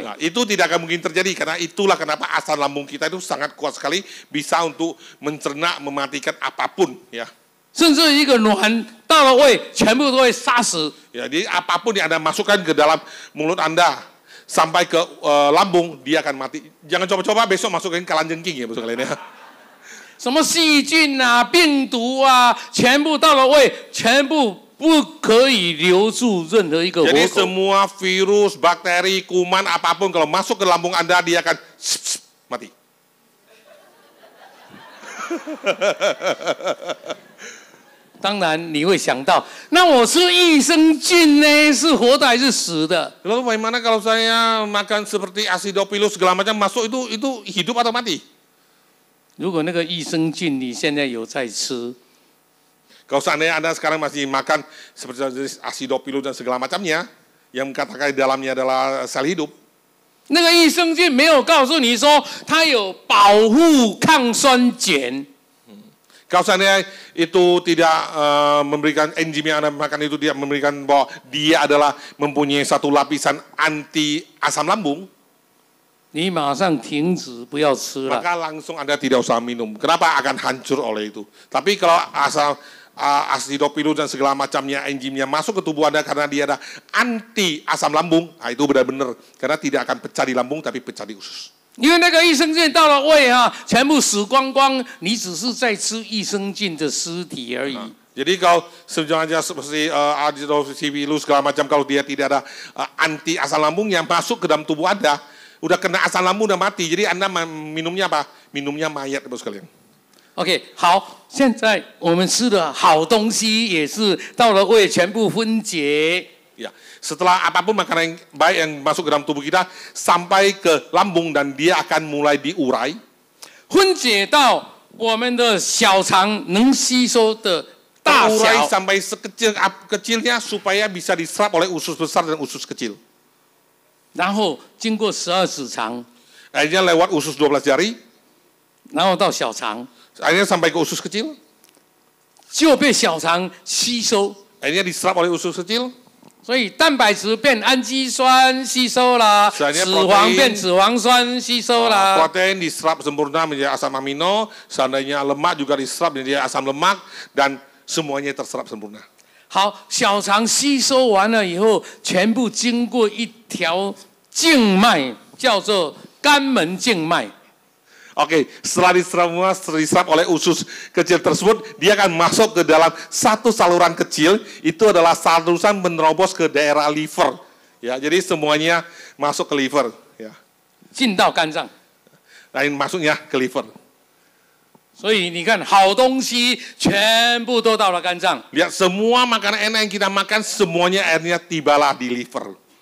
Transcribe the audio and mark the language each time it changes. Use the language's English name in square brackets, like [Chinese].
[Indonesian] Nah, itu tidak akan mungkin terjadi karena itulah kenapa asam lambung kita itu sangat kuat sekali, bisa untuk mencerna, mematikan apapun ya. [Chinese] 甚至一个卵到了胃，全部都会杀死。 [Indonesian] Ya, jadi apapun yang Anda masukkan ke dalam mulut Anda sampai ke lambung, dia akan mati. Jangan coba-coba besok masukin kalajengking ya, bos kalian ya. [Chinese] 什么细菌啊、病毒啊，全部到了胃，全部不可以留住任何一个活 [Indonesian] Jadi [Chinese] 口。 [Indonesian] semua virus, bakteri, kuman, apapun kalau masuk ke lambung Anda, dia akan mati. [Chinese] 当然你会想到，那我吃益生菌呢，是活的还是死的？ [Indonesian] Lalu bagaimana kalau saya makan seperti acidophilus segala macam masuk itu hidup atau mati? [Chinese] 如果那个益生菌你现在有在吃， [Indonesian] Kalau seandainya Anda sekarang masih makan seperti acidophilus dan segala macamnya, yang katakan di dalamnya adalah sel hidup, [Chinese] 那个益生菌没有告诉你说它有保护抗酸碱。 [Indonesian] kalau seandainya itu tidak memberikan enzim yang Anda makan itu tidak memberikan bahwa dia adalah mempunyai satu lapisan anti asam lambung, [Chinese] 你马上停止，不要吃了。 [Indonesian] maka langsung Anda tidak usah minum. Kenapa? Akan hancur oleh itu. Tapi kalau acidophilus dan segala macamnya enzimnya masuk ke tubuh Anda karena dia ada anti asam lambung, nah itu benar-benar karena tidak akan pecah di lambung tapi pecah di usus. [Chinese] 因为那个益生菌到了胃啊，全部死光光，你只是在吃益生菌的尸体而已。 [Indonesian] Jadi kalau sebenarnya seperti acidophilus segala macam, kalau dia tidak ada anti asam lambung yang masuk ke dalam tubuh Anda, udah kena asam lambung udah mati. Jadi Anda minumnya apa? Minumnya mayat, bos kalian. [Chinese] OK， 好，现在我们吃的好东西也是到了胃全部分解。 [Indonesian] Ya, setelah apapun makanan yang baik yang masuk ke dalam tubuh kita sampai ke lambung dan dia akan mulai diurai. [Chinese] 分解到我们的小肠能吸收的大 [Indonesian] Urai sampai sekecil-kecilnya supaya bisa diserap oleh usus besar dan usus kecil. [Chinese] 然后经过12指肠， [Indonesian] Akhirnya lewat usus 12 jari, [Chinese] 然后到小肠， [Indonesian] akhirnya sampai ke usus kecil, [Chinese] 就被小肠吸收， [Indonesian] akhirnya diserap oleh usus kecil. [Chinese] 所以蛋白质变氨基酸吸收啦，脂肪变脂肪酸吸收啦。 [Indonesian] Protein diserap sempurna menjadi asam amino, seandainya lemak juga diserap menjadi asam lemak dan semuanya terserap sempurna. [Chinese] 好，小肠吸收完了以后，全部经过一条静脉，叫做肝门静脉。 [Indonesian] Oke, setelah diserap oleh usus kecil tersebut, dia akan masuk ke dalam satu saluran kecil, itu adalah saluran menerobos ke daerah liver. Ya, jadi semuanya masuk ke liver. Ya. [Chinese] 进到肝脏。 [Indonesian] Lain masuknya ke liver. [Chinese] 所以你看，好东西全部都到了肝脏。 [Indonesian] Lihat semua makanan enak yang kita makan, semuanya akhirnya tibalah di liver.